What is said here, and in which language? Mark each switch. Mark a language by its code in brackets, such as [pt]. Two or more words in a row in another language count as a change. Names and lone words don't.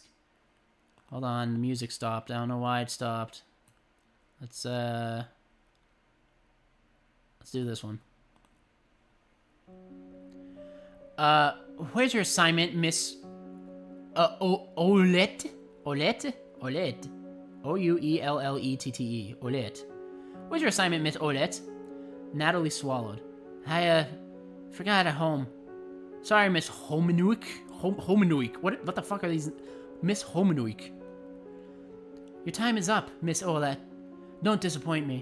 [en] Hold on, the music stopped. I don't know why it stopped. Let's do this one. Where's your assignment, Miss... Olette? Olette? Olette. O-U-E-L-L-E-T-T-E. Olette. Where's your assignment, Miss Olette? Natalie swallowed. I, forgot at home. Sorry, Miss Homenuik. Homenuik. What the fuck are these? Miss Homenuik. Your time is up, Miss Olette. Don't disappoint me.